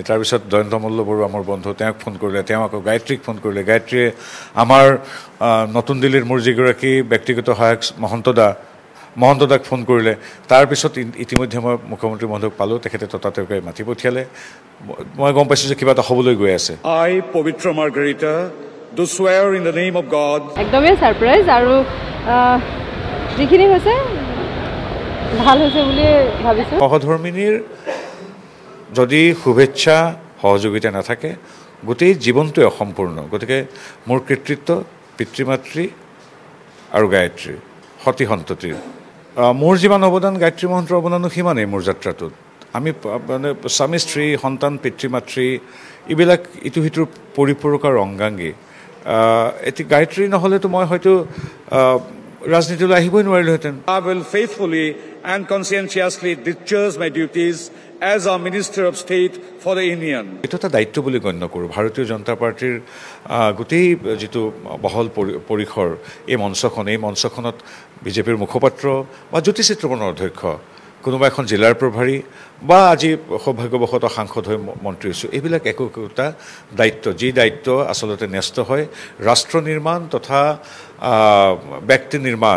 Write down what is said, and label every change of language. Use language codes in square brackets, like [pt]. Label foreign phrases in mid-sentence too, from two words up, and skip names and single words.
[as] তাৰপিছত জয়ন্ত মল্ল বৰুৱা মোৰ বন্ধু, তেওঁক ফোন কৰিলে, তেওঁ আকৌ গায়ত্ৰীক ফোন কৰিলে, গায়ত্ৰীয়ে আমাৰ নতুন দিল্লীৰ মোৰ যিগৰাকী ব্যক্তিগত সহায়ক মহন্তদাক ফোন কৰিলে। তাৰপিছত ইতিমধ্যে মই মুখ্যমন্ত্ৰী মহোদয়ক পালোঁ, তেখেতে ততাতৈয়াকৈ মাতি পঠিয়ালে। মই গম পাইছোঁ যে কিবা এটা হ'বলৈ গৈ আছে। [en] I, Pavitra Margarita, do swear in the name of God. [as] একদমেই ছাৰপ্ৰাইজ আৰু যিখিনি হৈছে ভাল হৈছে বুলি ভাবিছোঁ। সহধৰ্মিনীৰ যদি শুভেচ্ছা সহযোগিতা নাথাকে গোটেই জীৱনটোৱে অসম্পূৰ্ণ। গতিকে মোৰ কৃতিত্ব পিতৃ মাতৃ আৰু গায়ত্ৰীৰ সতী সন্ততিৰ। মোৰ যিমান অৱদান গায়ত্ৰী মহন্তৰ অৱদানো সিমানেই মোৰ যাত্ৰাটোত। আমি মানে স্বামী স্ত্ৰী সন্তান পিতৃ মাতৃ এইবিলাক ইটো সিটোৰ পৰিপূৰক আৰু অংগাংগী। এটি গায়ত্ৰী নহ'লেতো মই হয়তো ৰাজনীতিলৈ আহিবই নোৱাৰিলোহেঁতেন। [en] I will faithfully and conscientiously discharge my duties as a Minister of State for the Union. [as] এইটো এটা দায়িত্ব বুলি গণ্য কৰোঁ। ভাৰতীয় জনতা পাৰ্টীৰ গোটেই যিটো বহল পৰিসৰ এই মঞ্চখনত বিজেপিৰ মুখপাত্ৰ বা জ্যোতিচিত্ৰবনৰ অধ্যক্ষ, কোনোবা এখন জিলাৰ প্ৰভাৰী বা আজি সৌভাগ্যবশতঃ সাংসদ হৈ মন্ত্ৰী হৈছোঁ, এইবিলাক একোটা দায়িত্ব, যি দায়িত্ব আচলতে ন্যস্ত হয় ৰাষ্ট্ৰ নিৰ্মাণ তথা ব্যক্তি নিৰ্মাণ।